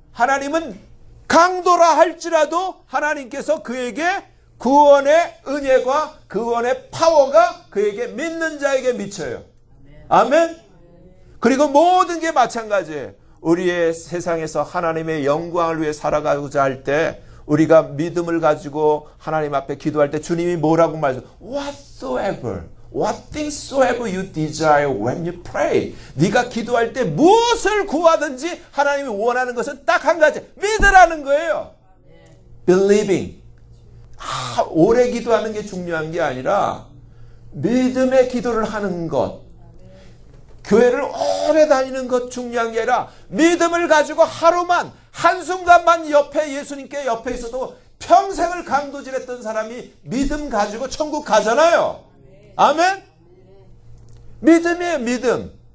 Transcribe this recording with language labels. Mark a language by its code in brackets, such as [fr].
[ko] 하나님은 강도라 할지라도 하나님께서 그에게 구원의 은혜와 구원의 파워가 그에게 믿는 자에게 미쳐요. 아멘. 그리고 모든 게 마찬가지예요. 우리의 세상에서 하나님의 영광을 위해 살아가고자 할 때 우리가 믿음을 가지고 하나님 앞에 기도할 때 주님이 뭐라고 말해요? [en] Whatsoever, what things soever you desire when you pray. [ko] 네가 기도할 때 무엇을 구하든지 하나님이 원하는 것은 딱 한 가지, 믿으라는 거예요. [en] Believing. [ko] 오래 기도하는 게 중요한 게 아니라 믿음의 기도를 하는 것. 교회를 오래 다니는 것 중요한 게 아니라 믿음을 가지고 하루만 한순간만 옆에 예수님께 옆에 있어도 평생을 강도질했던 사람이 믿음 가지고 천국 가잖아요. 아멘? 믿음이에요. 믿음.